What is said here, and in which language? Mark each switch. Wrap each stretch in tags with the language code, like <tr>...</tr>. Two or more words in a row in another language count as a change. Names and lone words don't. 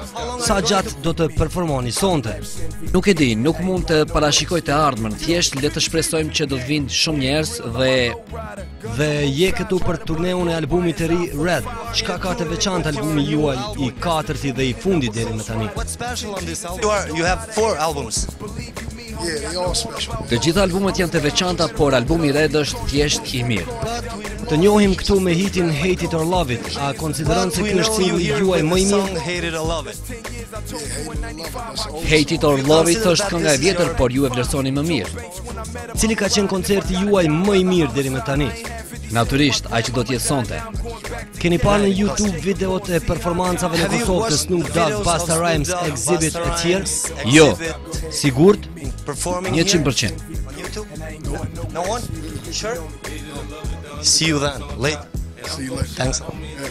<sq>Sa gjatë do të performoni sonte? Nuk e di, nuk mund të parashikoj të ardhmen, thjesht le të shpresojmë që do të vinë shumë njerëz dhe je këtu për turneun e albumit të ri Red. Çka ka të veçantë albumi juaj I katërti dhe I fundit deri më tani?</sq> <en>You have 4 albums.</en> <sq>Të gjitha albumet janë të veçanta, por albumi I Red është thjesht I mirë. Të njohim këtu me hitin Hate It or Love It. A konsideron se ky është singulli juaj më I mirë? Hate It or Love It është kënga e vjetër, por ju e vlerësoni më mirë. Cili ka qenë koncerti juaj më I mirë deri më tani? Natyrisht, ai që do të jetë sonte. Keni parë në YouTube videot e performancave në Kosovë të Snoop Dogg, Busta Rhymes, Exhibit e tjerë? Jo. Sigurt? 100%.</sq> <en>No one? Sure? See you then. Late. See you later. Thanks.</en>